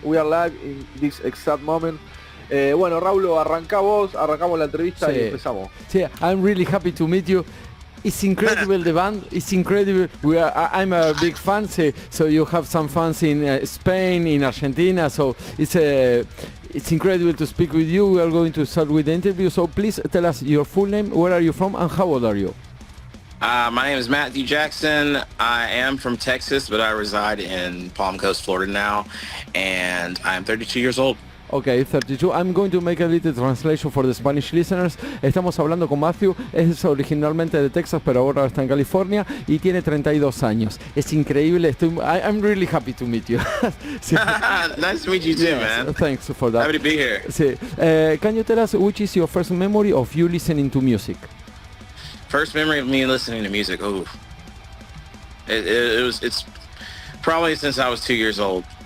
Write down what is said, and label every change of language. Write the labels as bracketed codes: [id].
[en] We are live in this exact moment. [es] Bueno, Raúl, arrancamos la entrevista y empezamos. [en] Sí, I'm really happy to meet you. It's incredible, the band. It's incredible. I'm a big fan. So you have some fans in Spain, in Argentina. So it's incredible to speak with you. We are going to start with the interview. So please tell us your full name, where are you from, and how old are you? My name is Matthew Jackson. I am from Texas, but I reside in Palm Coast, Florida now, and I am 32 years old. Okay, 32. I'm going to make a little translation for the Spanish listeners. [es] Estamos hablando con Matthew, es originalmente de Texas, pero ahora está en California y tiene 32 años. Es increíble, [en] I'm really happy to meet you. Sí. Nice to meet you too, man. Thanks for that. Happy to be here. [es] Sí. [en] Can you tell us which is your first memory of you listening to music? First memory of me listening to music, it's probably since I was 2 years old.